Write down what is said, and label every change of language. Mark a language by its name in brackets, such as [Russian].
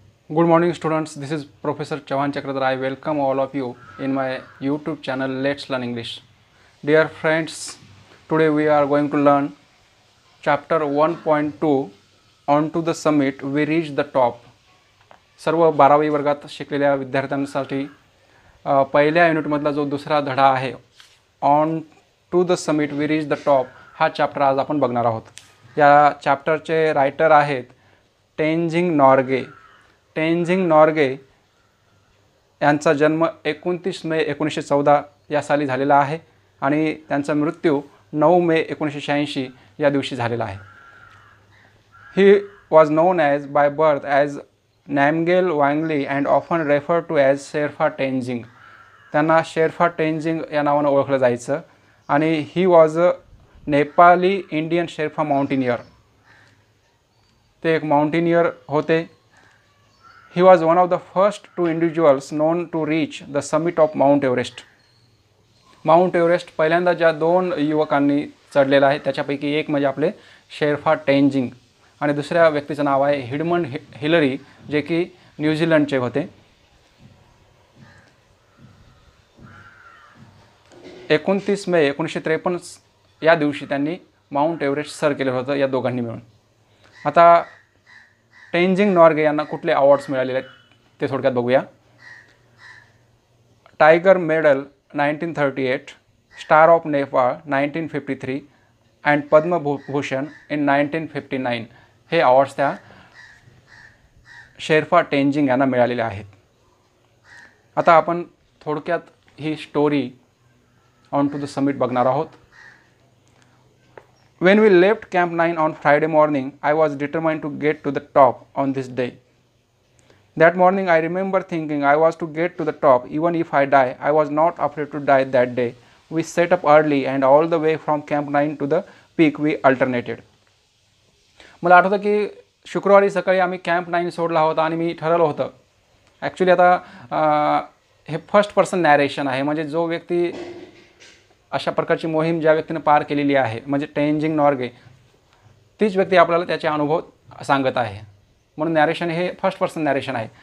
[English] Good morning students, this is Professor Chavan Chakradhar. I welcome all of you in my YouTube channel Let's Learn English. Dear friends, today we are going to learn chapter 1.2 On to the Summit We Reach the Top. [Marathi] सर्व 12वी वर्गात शिकलेल्या विद्यार्थ्यांसाठी पहिल्या युनिटमधला जो दुसरा धडा आहे on to the summit we reach the top हा चॅप्टर आज आपण बघणार आहोत. या चॅप्टरचे रायटर आहेत टेनजिंग नॉर्गे. टेनजिंग नॉर्गे यांचा जन्म 29 मे 1914 या साली झालेला आहे आणि त्यांचा मृत्यू 9 मे 1986 या दिवशी झालेला आहे. [English] He was known as by birth as Namgyal Wangdi and often refer to as Sherpa Tenzing. [Marathi] त्यांना शेरफा टेनजिंग या नावानं ओळखलं जायचं आणि [English] He was a Nepali Indian Sherpa mountaineer. [Marathi] ते एक माउंटेनियर होते. [English] He was one of the first two individuals known to reach the summit of Mount Everest. [Marathi] Mount Everest पहिल्यांदा ज्या दोन युवकांनी चढलेला आहे त्याच्यापैकी एक म्हणजे आपले शेरफा टेनजिंग आणि दुसऱ्या व्यक्तीचं नाव आहे हिडमंड हिलरी, जे की न्यूझीलंडचे होते. 29 मे 1953 या दिवशी त्यांनी माउंट एव्हरेस्ट सर केलं होतं या दोघांनी मिळून. आता टेनजिंग नॉर्गे यांना कुठले अवॉर्ड्स मिळालेले आहेत ते थोडक्यात बघूया. Tiger medal 1938, star of Nepal 1953 and Padma Bhushan in 1959 हे अवॉर्ड्स त्या शेरफा टेनजिंग यांना मिळालेले आहेत. आता आपण थोडक्यात ही story on to the summit बघणार आहोत. [English] When we left Camp 9 on Friday morning, I was determined to get to the top on this day. That morning I remember thinking I was to get to the top even if I die. I was not afraid to die that day. We set up early and all the way from Camp 9 to the peak we alternated. [Marathi] मला आठवतं की शुक्रवारी सकाळी आम्ही camp 9 सोडला होता आणि मी ठरवलं होतं. ॲक्च्युली आता हे फर्स्ट पर्सन नॅरेशन आहे, म्हणजे जो व्यक्ती अशा प्रकारची मोहीम ज्या व्यक्तीनं पार केलेली आहे म्हणजे टेनजिंग नॉर्गे, तीच व्यक्ती आपल्याला त्याचे अनुभव सांगत आहे, म्हणून नॅरेशन हे फर्स्ट पर्सन नॅरेशन आहे.